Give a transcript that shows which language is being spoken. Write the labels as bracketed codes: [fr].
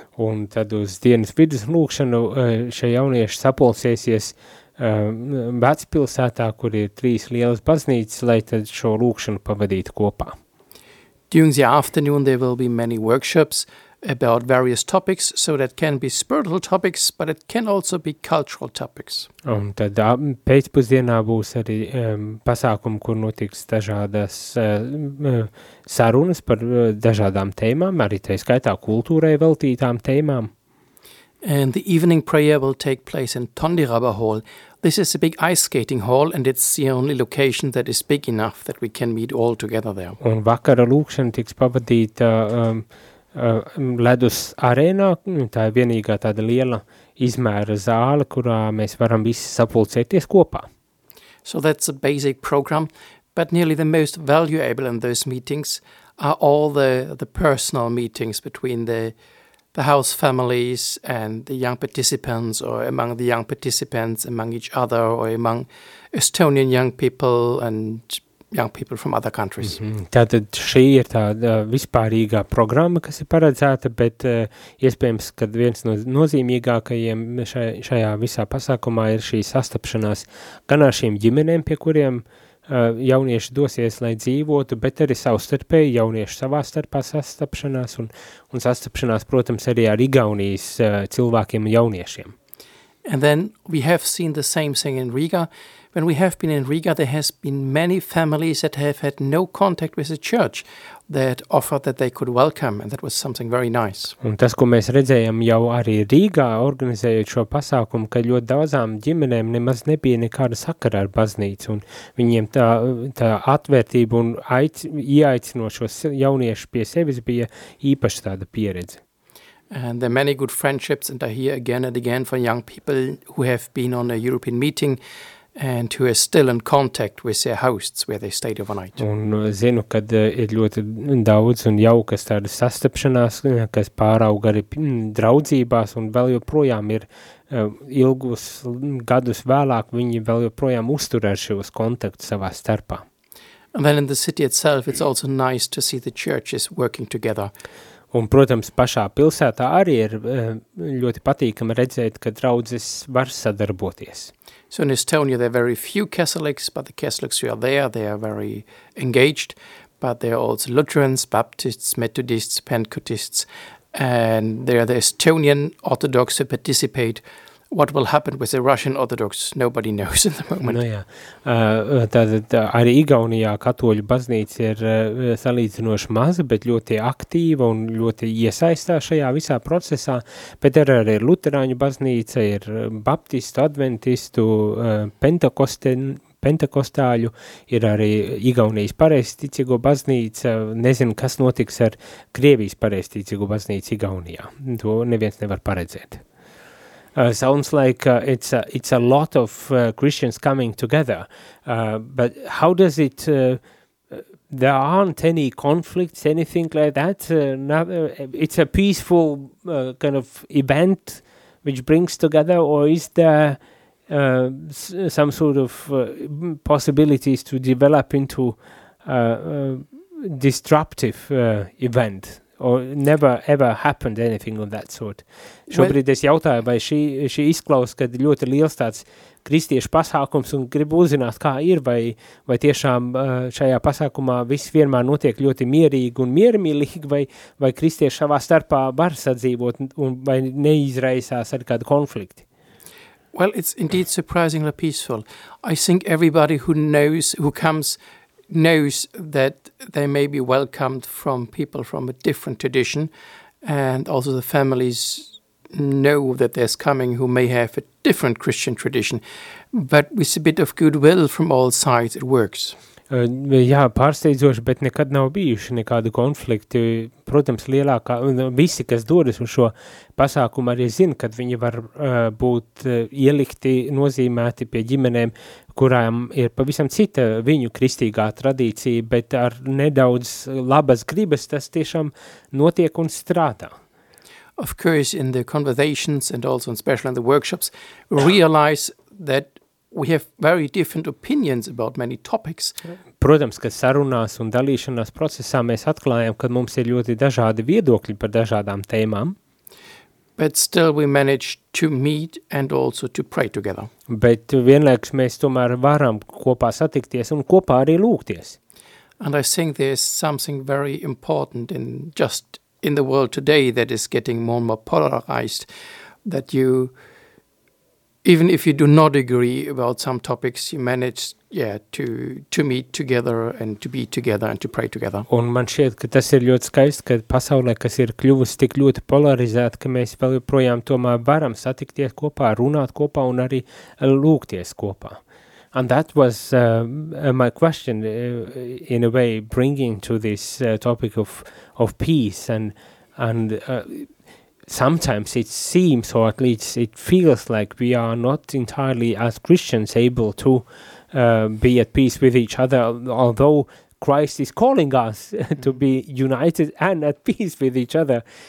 [lv] Un tad uz dienas vidus lūkšanu šie jaunieši sapulsēsies Vecpilsētā, kur ir trīs lielas baznīcas, lai tad šo lūkšanu pavadītu kopā. [en] During the afternoon there will be many workshops about various topics, so that can be spiritual topics, but it can also be cultural topics. [lv] Un tad pēcpusdienā būs arī pasākumi, kur notiks dažādas sarunas par dažādām tēmām, arī tā skaitā kultūrai veltītām tēmām. [en] And the evening prayer will take place in Tondiraba Hall. This is a big ice skating hall and it's the only location that is big enough that we can meet all together there. [lv] Un vakara lūkšana tiks pavadīta ledus arēnā, tā ir vienīgā tāda liela izmēra zāle, kurā mēs varam visi sapulcēties kopā. [en] So that's a basic program, but nearly the most valuable in those meetings are all the personal meetings between the house families and the young participants or among the young participants, among each other or among Estonian young people and young people from other countries. Mm-hmm. [lv] Tātad šī ir tā vispārīgā programma, kas ir paredzēta, bet iespējams, ka viens no nozīmīgākajiem šajā visā pasākumā ir šī sastapšanās gan ar šiem ģimenēm, pie kuriem jaunieši dosies, lai dzīvotu, bet arī savstarpēji jaunieši savā starpā sastapšanās un sastapšanās, protams, arī ar Igaunijas cilvēkiem un jauniešiem. [en] And then we have seen the same thing in Riga. When we have been in Riga, there has been many families that have had no contact with the church that offered that they could welcome, and that was something very nice. [lv] Un tas, ko mēs redzējam jau arī Rīgā, organizējot šo pasākumu, ka ļoti daudzām ģimenēm nemaz nebija nekāda sakara ar baznīcu, un viņiem tā atvērtība un ieaicinošos jauniešu pie sevis bija īpaši tāda pieredze. [en] And there are many good friendships, and I hear again and again from young people who have been on a European meeting and who are still in contact with their hosts where they stayed overnight. [lv] Un zinu, kad ir ļoti daudz un jaukas tādas sastapšanās, kas pārauga arī draudzībās, un vēl joprojām ir ilgus gadus vēlāk, viņi vēl joprojām uzturē šos kontaktus savā starpā. [en] And then in the city itself, it's also nice to see the churches working together. [lv] Un, protams, pašā pilsētā arī ir ļoti patīkami redzēt, ka draudzes var sadarboties. [en] So in Estonia there are very few Catholics, but the Catholics who are there, they are very engaged, but there are also Lutherans, Baptists, Methodists, Pentecostists, and there are the Estonian Orthodox who participate what will happen with the Russian Orthodox, nobody knows at the moment. [lv] No, jā. Tātad arī Igaunijā katoļu baznīca ir salīdzinoši maza, bet ļoti aktīva un ļoti iesaistā šajā visā procesā. Bet arī Luterāņu baznīca ir baptistu, adventistu, pentekostāļu, ir arī Igaunijas pareizticīgo baznīca. Nezinu, kas notiks ar Krievijas pareizticīgo baznīcu Igaunijā. To neviens nevar paredzēt. [en] Sounds like it's a lot of Christians coming together, but how does it, there aren't any conflicts, anything like that, it's a peaceful kind of event which brings together, or is there some sort of possibilities to develop into a disruptive event? Or never ever happened anything of that sort. [lv] Šobrīd es jautāju, vai šī izklausa, kad ļoti liels tāds kristiešu pasākums un gribu uzzināt, kā ir, vai tiešām šajā pasākumā viss vienmēr notiek ļoti mierīgi un miermīlīgi, vai kristieši savā starpā var sadzīvot un vai neizraisās ar kādu konflikti. [en] Well, it's indeed surprisingly peaceful. I think everybody who knows, who comes knows that they may be welcomed from people from a different tradition, and also the families know that there's coming who may have a different Christian tradition, but with a bit of goodwill from all sides it works. [lv] Jā, pārsteidzoši, bet nekad nav bijuši nekādu konflikti. Protams, lielākā, visi, kas dodas uz šo pasākumu, arī zina, kad viņi var būt ielikti, nozīmēti pie ģimenēm, kurām ir pavisam cita viņu kristīgā tradīcija, bet ar nedaudz labas gribas tas tiešām notiek un strādā. [en] Of course, in the conversations and also especially in the workshops, realize that we have very different opinions about many topics. [lv] Protams, ka sarunās un dalīšanās procesā mēs atklājam, ka mums ir ļoti dažādi viedokļi par dažādām tēmām. [en] But still we manage to meet and also to pray together. [lv] Bet vienlaikus mēs tomēr varam kopā satikties un kopā arī lūgties. [en] And I think there's something very important in just in the world today that is getting more and more polarized, that you, even if you do not agree about some topics, you manage to meet together and to be together and to pray together. [lv] Un man šķiet, ka tas ir ļoti skaisti, ka pasaulē, kas ir kļuvusi tik ļoti polarizēta, ka mēs vēl joprojām tomēr varam satikties kopā, runāt kopā un arī lūgties kopā. [en] And that was my question, in a way, bringing to this topic of peace and sometimes it seems, or at least it feels like we are not entirely as Christians able to be at peace with each other, although Christ is calling us to be united and at peace with each other.